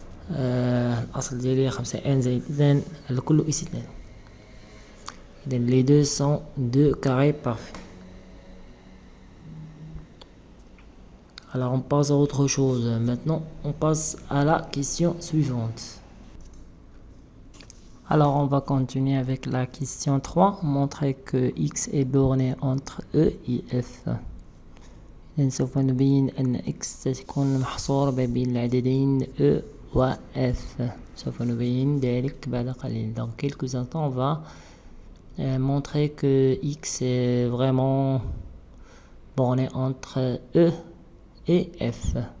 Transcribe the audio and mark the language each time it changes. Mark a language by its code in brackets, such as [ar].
[ar] الأصل ديالي 5 N زائد 2 لكل أس 2. إذا [fr] les deux sont deux carrés parfaits. Alors on passe à autre chose. Maintenant on passe à la question suivante. Alors on va continuer avec la question 3. Montrer que x est borné entre E et F. [ar] إذن سوف نبين أن x ستكون محصورة بين العددين E و F. سوف نبين ذلك بعد قليل. [fr] Dans quelques instants on va montrer que x est vraiment borné entre E et F.